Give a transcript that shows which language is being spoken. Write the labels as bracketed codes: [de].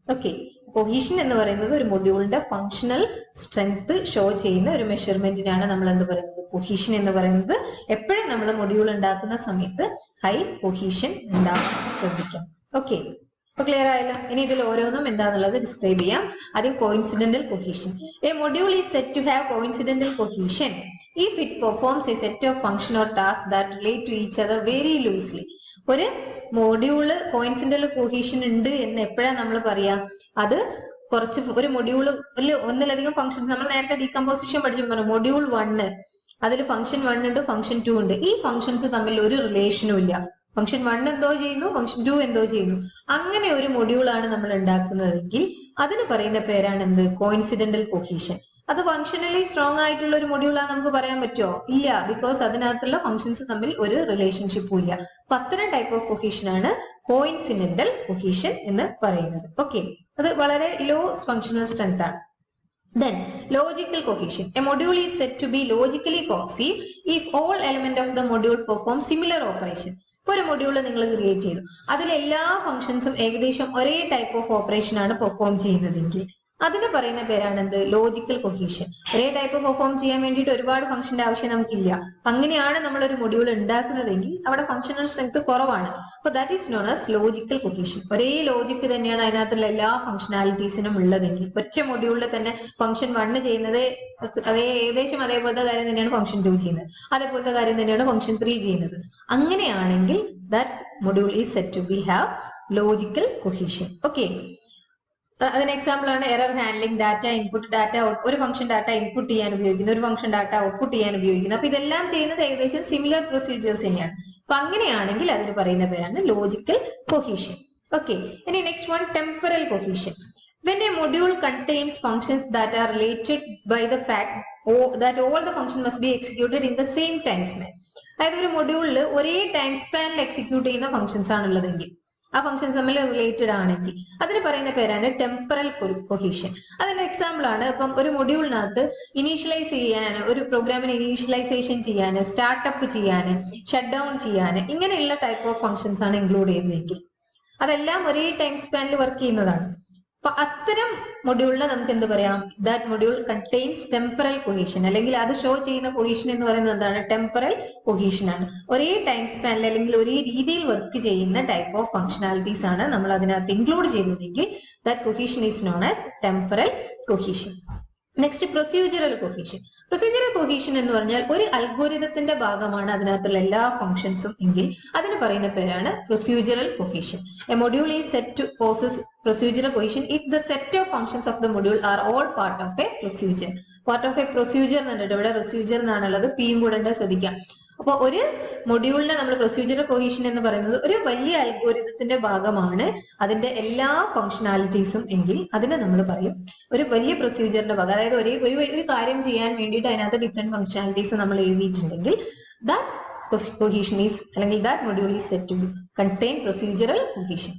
[ml] Okay, cohesion എന്ന് പറയുന്നത് ഒരു മൊഡ്യൂളിന്റെ ഫങ്ഷണൽ സ്ട്രെങ്ത് ഷോ ചെയ്യുന്ന ഒരു മെഷർമെന്റിനാണ് നമ്മൾ എന്ത് പറയുന്നത്? കൊഹീഷൻ എന്ന് പറയുന്നത്. എപ്പോഴും നമ്മൾ മൊഡ്യൂൾ ഉണ്ടാക്കുന്ന സമയത്ത് ഹൈ കൊഹീഷൻ ഉണ്ടാവാൻ ശ്രദ്ധിക്കാം. ഓക്കെ, അപ്പൊ ക്ലിയർ ആയല്ലോ. ഇനി ഇതിൽ ഓരോന്നും എന്താന്നുള്ളത് ഡിസ്ക്രൈബ് ചെയ്യാം. ആദ്യം കോയിൻസിഡന്റൽ cohesion. [en] A module is set to have coincidental cohesion if it performs a set of function or tasks that relate to each other very loosely. [ml] ഒരു മൊഡ്യൂള് കോയിൻസിഡന്റൽ കൊഹീഷൻ ഉണ്ട് എന്ന് എപ്പോഴാണ് നമ്മൾ പറയാ? അത് കുറച്ച് ഒരു മൊഡ്യൂള് ഒന്നിലധികം ഫംഗ്ഷൻസ്, നമ്മൾ നേരത്തെ ഡീകമ്പോസിഷൻ പഠിച്ചു. മൊഡ്യൂൾ 1 അതിൽ ഫംഗ്ഷൻ 1 ഉണ്ട്, ഫംഗ്ഷൻ 2 ഉണ്ട്. ഈ ഫംഗ്ഷൻസ് തമ്മിൽ ഒരു റിലേഷനും ഇല്ല. ഫംഗ്ഷൻ 1 എന്തോ ചെയ്യുന്നു, ഫംഗ്ഷൻ 2 എന്തോ ചെയ്യുന്നു. അങ്ങനെ ഒരു മൊഡ്യൂളാണ് നമ്മൾ ഉണ്ടാക്കുന്നതെങ്കിൽ അതിന് പറയുന്ന പേരാണ് എന്ത്? കോയിൻസിഡന്റൽ കൊഹീഷൻ. അത് ഫംഗ്ഷനലി സ്ട്രോങ് ആയിട്ടുള്ള ഒരു മൊഡ്യൂളാണ് നമുക്ക് പറയാൻ പറ്റുമോ? ഇല്ല, ബിക്കോസ് അതിനകത്തുള്ള ഫംഗ്ഷൻസ് തമ്മിൽ ഒരു റിലേഷൻഷിപ്പും ഇല്ല. അപ്പൊ അത്തരം ടൈപ്പ് ഓഫ് കൊഹീഷൻ ആണ് കോയിൻസിഡന്റൽ കൊഹീഷൻ എന്ന് പറയുന്നത്. ഓക്കെ, അത് വളരെ ലോ ഫങ്ഷണൽ സ്ട്രെങ്ത് ആണ്. [en] Then logical cohesion. A module is said to be logically cohesive if all elements of the module perform similar operation. [ml] ഇപ്പോൾ ഒരു മൊഡ്യൂള് നിങ്ങൾ ക്രിയേറ്റ് ചെയ്തു, അതിൽ എല്ലാ ഫംഗ്ഷൻസും ഏകദേശം ഒരേ ടൈപ്പ് ഓഫ് ഓപ്പറേഷൻ ആണ് പെർഫോം ചെയ്യുന്നതെങ്കിൽ അതിന് പറയുന്ന പേരാണ് എന്ത്? Logical cohesion. ഒരേ ടൈപ്പ് പെർഫോം ചെയ്യാൻ വേണ്ടിയിട്ട് ഒരുപാട് ഫംഗ്ഷന്റെ ആവശ്യം നമുക്കില്ല. അങ്ങനെയാണ് നമ്മൾ ഒരു മൊഡ്യൂൾ ഉണ്ടാക്കുന്നതെങ്കിൽ അവിടെ ഫംഗ്ഷണൽ സ്ട്രെങ്ത് കുറവാണ്. അപ്പൊ [en] That is known as logical cohesion. [ml] ഒരേ ലോജിക്ക് തന്നെയാണ് അതിനകത്തുള്ള എല്ലാ ഫംഗ്ഷനാലിറ്റീസിനും ഉള്ളതെങ്കിൽ, ഒറ്റ മൊഡ്യൂളിൽ തന്നെ ഫംഗ്ഷൻ 1 ചെയ്യുന്നത് ഏകദേശം അതേപോലത്തെ കാര്യം തന്നെയാണ് ഫംഗ്ഷൻ 2 ചെയ്യുന്നത്, അതേപോലത്തെ കാര്യം തന്നെയാണ് ഫംഗ്ഷൻ 3 ചെയ്യുന്നത്. അങ്ങനെയാണെങ്കിൽ [en] That module is set to be have logical cohesion. [ml] Okay, അതിന് എക്സാമ്പിൾ ആണ് എറർ ഹാൻഡ്ലിംഗ്, ഡാറ്റ ഇൻപുട്ട്, ഒരു ഫംഗ്ഷൻ ഡാറ്റ ഇൻപുട്ട് ചെയ്യാൻ ഉപയോഗിക്കുന്നു, ഒരു ഫംഗ്ഷൻ ഡാറ്റ ഔട്ട്പുട്ട് ചെയ്യാൻ ഉപയോഗിക്കുന്നു. അപ്പൊ ഇതെല്ലാം ചെയ്യുന്നത് ഏകദേശം സിമിലർ പ്രൊസീജിയേഴ്സ് തന്നെയാണ്. അപ്പൊ അങ്ങനെയാണെങ്കിൽ അതിന് പറയുന്ന പേരാണ് ലോജിക്കൽ കൊഹീഷൻ. ഓക്കെ, ഇനി next one, temporal cohesion. [en] When a module contains functions that are related by the fact that all the function must be executed in the same time span. [ml] അതായത് ഒരു മൊഡ്യൂളിൽ ഒരേ ടൈം സ്പാനിൽ എക്സിക്യൂട്ട് ചെയ്യുന്ന functions ആണുള്ളതെങ്കിൽ, ആ functions തമ്മിൽ related ആണെങ്കിൽ അതിന് പറയുന്ന പേരാണ് ടെമ്പറൽ കൊഹീഷൻ. അതിന്റെ എക്സാമ്പിൾ ആണ്, ഇപ്പം ഒരു മൊഡ്യൂളിനകത്ത് ഇനീഷ്യലൈസ് ചെയ്യാൻ, ഒരു പ്രോഗ്രാമിന് ഇനീഷ്യലൈസേഷൻ ചെയ്യാൻ, സ്റ്റാർട്ടപ്പ് ചെയ്യാൻ, ഷട്ട് ഡൗൺ ചെയ്യാൻ, ഇങ്ങനെയുള്ള ടൈപ്പ് ഓഫ് ഫംഗ്ഷൻസ് ആണ് ഇൻക്ലൂഡ് ചെയ്യുന്നതെങ്കിൽ അതെല്ലാം ഒരേ ടൈം സ്പാനിൽ വർക്ക് ചെയ്യുന്നതാണ്. അപ്പൊ അത്തരം മൊഡ്യൂളിനെ നമുക്ക് എന്ത് പറയാം? [en] That module contains temporal cohesion. [ml] അല്ലെങ്കിൽ അത് ഷോ ചെയ്യുന്ന കൊഹീഷൻ എന്ന് പറയുന്നത് എന്താണ്? ടെമ്പറൽ കൊഹീഷൻ ആണ്. ഒരേ ടൈം സ്പാനിൽ അല്ലെങ്കിൽ ഒരേ രീതിയിൽ വർക്ക് ചെയ്യുന്ന ടൈപ്പ് ഓഫ് ഫംഗ്ഷനാലിറ്റീസ് ആണ് നമ്മൾ അതിനകത്ത് ഇൻക്ലൂഡ് ചെയ്യുന്നതെങ്കിൽ [en] That cohesion is known as temporal cohesion. [ml] Next, procedural cohesion. Procedural cohesion എന്ന് പറഞ്ഞാൽ ഒരു അൽഗോരിതത്തിന്റെ ഭാഗമാണ് അതിനകത്തുള്ള എല്ലാ ഫംഗ്ഷൻസും എങ്കിൽ അതിന് പറയുന്ന പേരാണ് procedural cohesion. [en] A module is set to possess procedural cohesion if the set of functions of the module are all part of a procedure. Part of a procedure [ml] എന്നുണ്ട്, ഇവിടെ പ്രൊസീജിയർ എന്നാണുള്ളത്, പിയും കൂടെ ഉണ്ട്, ശ്രദ്ധിക്കാം. അപ്പോൾ ഒരു മൊഡ്യൂളിനെ നമ്മൾ പ്രൊസീജിയറൽ കൊഹീഷൻ എന്ന് പറയുന്നത് ഒരു വലിയ അൽഗോരിതത്തിന്റെ ഭാഗമാണ് അതിന്റെ എല്ലാ ഫംഗ്ഷനാലിറ്റീസും എങ്കിൽ അതിനെ നമ്മൾ പറയും ഒരു വലിയ പ്രൊസീജിയറിന്റെ ഭാഗം. അതായത് ഒരു കാര്യം ചെയ്യാൻ വേണ്ടിയിട്ട് അതിനകത്ത് ഡിഫറെന്റ് ഫംഗ്ഷനാലിറ്റീസ് നമ്മൾ എഴുതിയിട്ടുണ്ടെങ്കിൽ [en] that cohesion is [ml] അല്ലെങ്കിൽ [en] that module is said to contain procedural cohesion.